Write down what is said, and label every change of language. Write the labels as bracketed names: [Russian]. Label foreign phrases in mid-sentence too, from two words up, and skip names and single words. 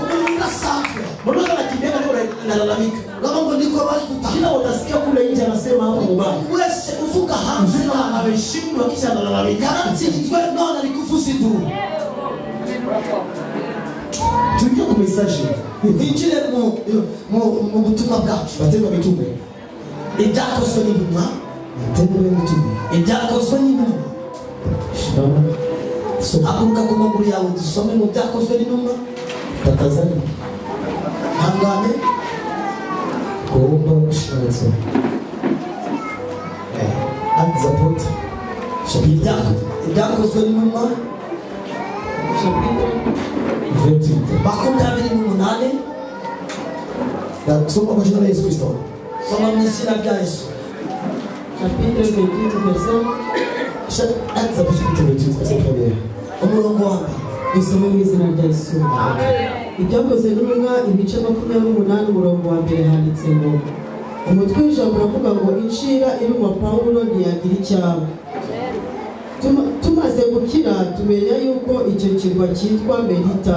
[Swahili] Mmoja anakimbia leo analalamika. Kila utasikia kule nje anasema hapo mbaya. Mzima ameshindwa kisha analalamika. Tuingie kwa message. [Kinyarwanda] Injile mu butumwa bwacu. [Swahili] Matendo ya Mitume. [Kinyarwanda] Ibyakozwe n'intumwa. [Swahili] Matendo ya Mitume. [Kinyarwanda] Ibyakozwe n'intumwa. Haguruka ku maguru yawe dusome mu byakozwe n'intumwa. [Swahili] Tafadhali. [Kinyarwanda] Hangane. [Swahili] Kuomba ushauri. [French] Actes des Apôtres. Chapitre [Kinyarwanda] Ibyakozwe n'intumwa. [French] chapitre 28. 28. [Swahili] Na soma kwa jina la Yesu Kristo. [Kinyarwanda] Soma mu izina rya Yesu. [French] Chapitre 28, verset. Actes des Apôtres chapitre 28, verset 1er. [Kinyarwanda] Umurongo wa mbere. Dusome mu izina rya Yesu. Ibyakozwe n'intumwa ibice 28 umurongo wa mbere handitse ngo umutwe w'ijambo uravuga ngo incira iruma Pawulo ntiyagira icyaba. Tumaze gukira tumenya yuko icyo kirwa cyitwa Melita.